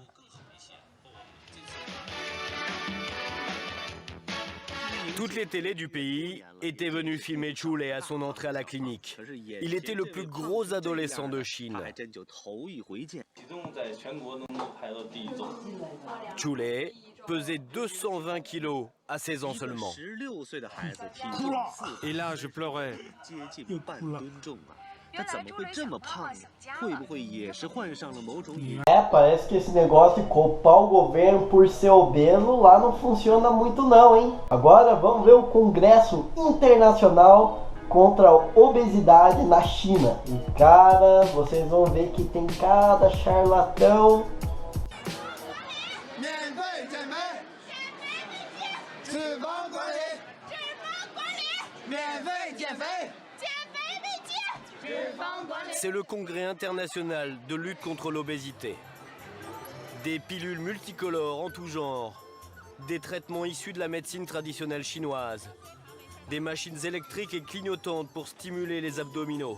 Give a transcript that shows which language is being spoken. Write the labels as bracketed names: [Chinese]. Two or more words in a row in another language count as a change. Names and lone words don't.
[French] Toutes les télés du pays étaient venues filmer Chulei à son entrée à la clinique. Il était le plus gros adolescent de Chine. Chulei pesait 220 kilos à 16 ans seulement. Et là, je pleurais. [Portuguese] Parece que esse negócio de culpar o governo por ser obeso lá não funciona muito não, hein? Agora vamos ver o Congresso Internacional contra a Obesidade na China. E cara, vocês vão ver que tem cada charlatão. [French] C'est le congrès international de lutte contre l'obésité. Des pilules multicolores en tout genre, des traitements issus de la médecine traditionnelle chinoise, des machines électriques et clignotantes pour stimuler les abdominaux.